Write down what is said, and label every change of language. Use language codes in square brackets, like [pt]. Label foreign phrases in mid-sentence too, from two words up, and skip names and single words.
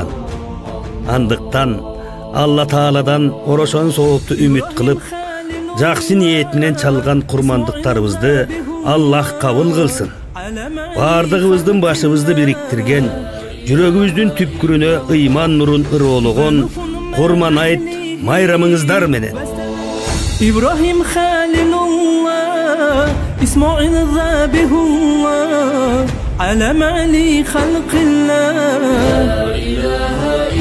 [ky] Андыктан Алла Тааладан орошон соопту үмүт кылып, жакшы ниет менен чалган курмандыктарыбызды Аллах кабыл кылсын. Бардыгыбыздын башыбызды бириктирген, жүрөгүбүздүн түпкүрүнө ыйман нурун ыроологон курман айт майрамыңыздар менен. [ar] إبراهيم خليل الله إسماعيل ذابح الله على معلي خلق الله.